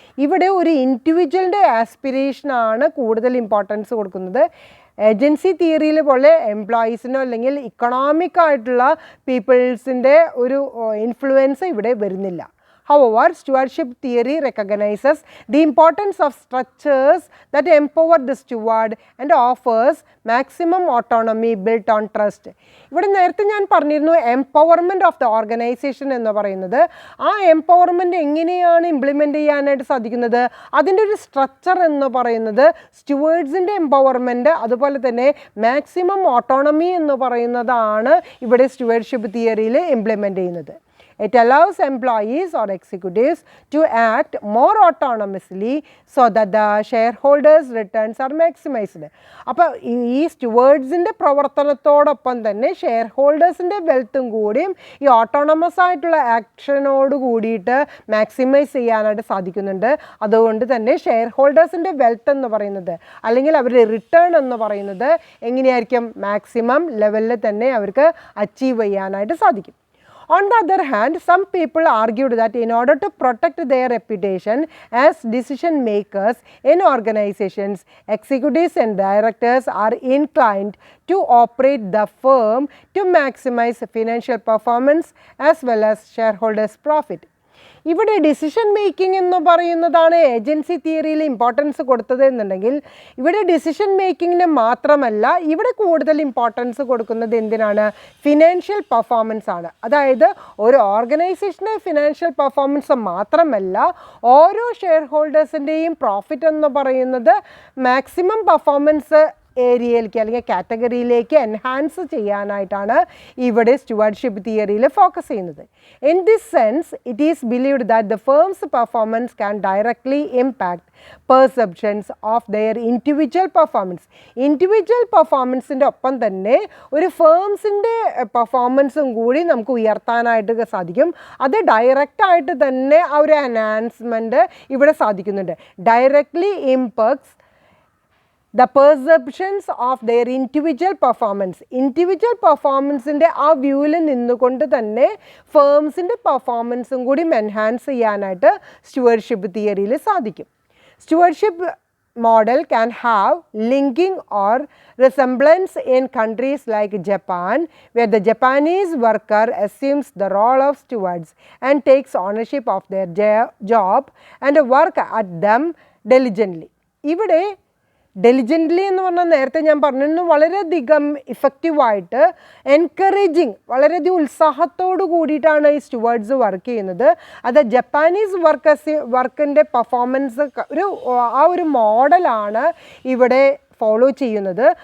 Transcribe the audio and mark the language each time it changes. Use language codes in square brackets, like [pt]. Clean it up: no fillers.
[ml] ഇവിടെ ഒരു ഇൻഡിവിജ്വലിൻ്റെ ആസ്പിറേഷനാണ് കൂടുതൽ ഇമ്പോർട്ടൻസ് കൊടുക്കുന്നത്. ഏജൻസി തിയറിയിൽ പോലെ എംപ്ലോയീസിനോ അല്ലെങ്കിൽ ഇക്കണോമിക് ആയിട്ടുള്ള പീപ്പിൾസിൻ്റെ ഒരു ഇൻഫ്ലുവൻസ് ഇവിടെ വരുന്നില്ല. [en] However, stewardship theory recognizes the importance of structures that empower the steward and offers maximum autonomy built on trust. [ml] ഇവിടെ നേരത്തെ ഞാൻ പറഞ്ഞിരുന്നു [en] empowerment of the organisation [ml] എന്ന് പറയുന്നത്. ആ എംപവർമെൻറ്റ് എങ്ങനെയാണ് ഇംപ്ലിമെൻ്റ് ചെയ്യാനായിട്ട് സാധിക്കുന്നത്? അതിൻ്റെ ഒരു സ്ട്രക്ചർ എന്ന് പറയുന്നത് സ്റ്റുവേർഡ്സിൻ്റെ എംപവർമെൻറ്റ് അതുപോലെ തന്നെ മാക്സിമം ഓട്ടോണമി എന്ന് പറയുന്നതാണ് ഇവിടെ സ്റ്റുവേർഡ്ഷിപ്പ് തിയറിയിൽ ഇംപ്ലിമെൻ്റ് ചെയ്യുന്നത്. [en] It allows employees or executives to act more autonomously so that the shareholders' returns are maximized. [ml] അപ്പോൾ ഈ സ്റ്റുവേർഡ്സിൻ്റെ പ്രവർത്തനത്തോടൊപ്പം തന്നെ ഷെയർ ഹോൾഡേഴ്സിൻ്റെ വെൽത്തും കൂടിയും ഈ ഓട്ടോണമസ് ആയിട്ടുള്ള ആക്ഷനോട് കൂടിയിട്ട് മാക്സിമൈസ് ചെയ്യാനായിട്ട് സാധിക്കുന്നുണ്ട്. അതുകൊണ്ട് തന്നെ ഷെയർ ഹോൾഡേഴ്സിൻ്റെ വെൽത്ത് എന്ന് പറയുന്നത് അല്ലെങ്കിൽ അവരുടെ റിട്ടേൺ എന്ന് പറയുന്നത് എങ്ങനെയായിരിക്കും? മാക്സിമം ലെവലിൽ തന്നെ അവർക്ക് അച്ചീവ് ചെയ്യാനായിട്ട് സാധിക്കും. [en] On the other hand, some people argued that in order to protect their reputation as decision makers in organizations, executives and directors are inclined to operate the firm to maximize financial performance as well as shareholders' profit. [ml] ഇവിടെ decision making എന്ന് പറയുന്നതാണ് agency തിയറിയിൽ importance കൊടുത്തത് എന്നുണ്ടെങ്കിൽ ഇവിടെ decision മേക്കിങ്ങിന് മാത്രമല്ല ഇവിടെ കൂടുതൽ ഇമ്പോർട്ടൻസ് കൊടുക്കുന്നത് എന്തിനാണ്? ഫിനാൻഷ്യൽ പെർഫോമൻസ് ആണ്. അതായത് ഒരു ഓർഗനൈസേഷൻ്റെ ഫിനാൻഷ്യൽ പെർഫോമൻസ് മാത്രമല്ല ഓരോ ഷെയർ ഹോൾഡേഴ്സിൻ്റെയും പ്രോഫിറ്റ് എന്ന് പറയുന്നത് മാക്സിമം പെർഫോമൻസ് ഏരിയയിലേക്ക് അല്ലെങ്കിൽ കാറ്റഗറിയിലേക്ക് എൻഹാൻസ് ചെയ്യാനായിട്ടാണ് ഇവിടെ സ്റ്റുവർഡ്ഷിപ്പ് തിയറിയിൽ ഫോക്കസ് ചെയ്യുന്നത്. [en] In this sense it is believed that the firm's performance can directly impact perceptions of their individual performance. [ml] Individual പെർഫോമൻസിൻ്റെ ഒപ്പം തന്നെ ഒരു ഫേംസിൻ്റെ പെർഫോമൻസും കൂടി നമുക്ക് ഉയർത്താനായിട്ട് സാധിക്കും. അത് ഡയറക്റ്റായിട്ട് തന്നെ ആ ഒരു എൻഹാൻസ്മെൻറ്റ് ഇവിടെ സാധിക്കുന്നുണ്ട്. [en] Directly impacts the perceptions of their individual performance. [ml] Individual പെർഫോമൻസിൻ്റെ ആ വ്യൂവിൽ നിന്നുകൊണ്ട് തന്നെ ഫേംസിൻ്റെ പെർഫോമൻസും കൂടി എൻഹാൻസ് ചെയ്യാനായിട്ട് സ്റ്റുവർഡ്ഷിപ്പ് തിയറിയിൽ സാധിക്കും. Stewardship [en] model can have linking or resemblance in countries like Japan, where the Japanese worker assumes the role of stewards and takes ownership of their job and work at them diligently. [ml] ഇവിടെ ഡെലിജൻ്റ്ലി എന്ന് പറഞ്ഞാൽ നേരത്തെ ഞാൻ പറഞ്ഞിരുന്നു വളരെയധികം ഇഫക്റ്റീവായിട്ട് encouraging വളരെയധികം ഉത്സാഹത്തോടു കൂടിയിട്ടാണ് ഈ സ്റ്റുവേർഡ്സ് വർക്ക് ചെയ്യുന്നത്. അത് ജപ്പാനീസ് വർക്കിൻ്റെ പെർഫോമൻസ് ഒരു മോഡലാണ് ഇവിടെ ഫോളോ ചെയ്യുന്നത്.